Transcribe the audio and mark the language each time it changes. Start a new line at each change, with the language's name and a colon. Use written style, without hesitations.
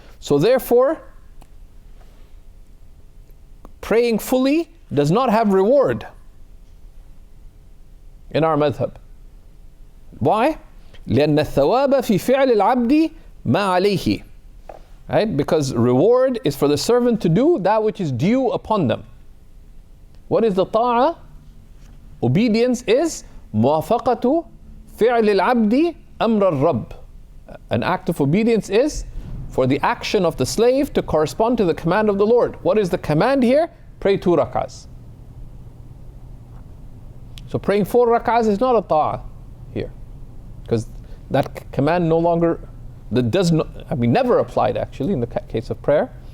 English: So therefore, praying fully does not have reward in our madhab. Why?
Arabic: لأن الثواب في فعل العبد ما عليه.
English: Right? Because reward is for the servant to do that which is due upon them. What is the ta'ah? Obedience is
Arabic: موافقة فعل العبد أمر الرب.
English: An act of obedience is for the action of the slave to correspond to the command of the Lord. What is the command here? Pray 2 rak'ahs. So praying 4 rak'ahs is not a ta'ah here, because that command no longer, that does not, never applied actually in the case of prayer.